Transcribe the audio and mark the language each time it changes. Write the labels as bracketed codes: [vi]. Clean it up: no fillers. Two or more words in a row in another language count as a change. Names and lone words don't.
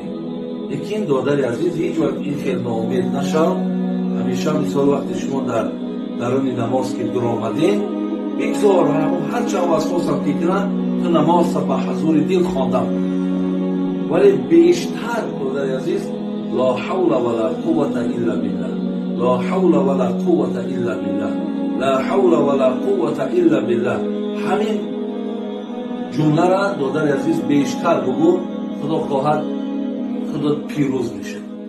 [tg] лекин додари азиз, ҳеҷ вақт ин хел ноумед нашав. ҳамеша мисол вақте шумо дар даруни намоз ки дуромадед, бигзор ҳарчанд васвосам ки кунад, ту намоза ба ҳазури дил хондам. вале бештар додари азиз, [ar] لا حول ولا قوة إلا بالله لا حول ولا قوة إلا بالله لا حول ولا قوة إلا بالله. [tg] ҳамин ҷумлара додари азиз бештар бугӯ, худо хоҳад худо пирӯз мешавад.